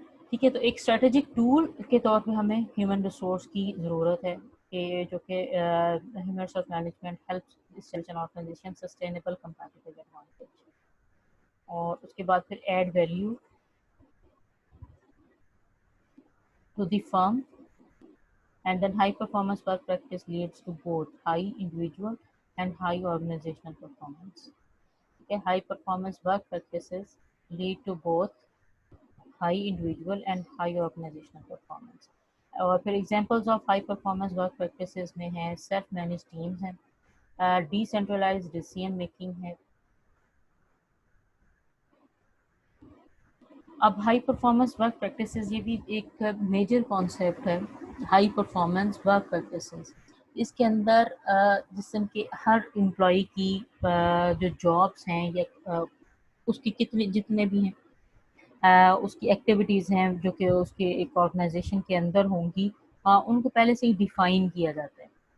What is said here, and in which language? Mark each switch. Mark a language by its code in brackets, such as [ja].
[ur] ٹھیک ہے، تو ایک اسٹریٹجک ٹول کے طور پہ ہمیں ہیومن ریسورس کی ضرورت ہے کہ جو کہ human resource management help organization sustainable competitive advantage. اور اس کے بعد پھر [en] Add value to the firm. And then high performance work practice leads to both high individual and high organizational performance. Okay, high performance work practices lead to both high individual and high organizational performance. [ur] اور پھر [en] examples of high performance work practices [ur] میں ہیں self managed teams ہیں، decentralized decision making ہے. اب high performance work practices یہ بھی ایک میجر کانسیپٹ ہے. ہائی پرفارمنس ورک پریکٹسز اس کے اندر جسم کے ہر امپلائی کی جو جابس ہیں یا اس کی جتنے بھی ہیں اس کی ایکٹیویٹیز ہیں جو کہ اس کے ایک آرگنائزیشن کے اندر ہوں گی، ان کو پہلے سے ہی ڈیفائن کیا جاتا ہے.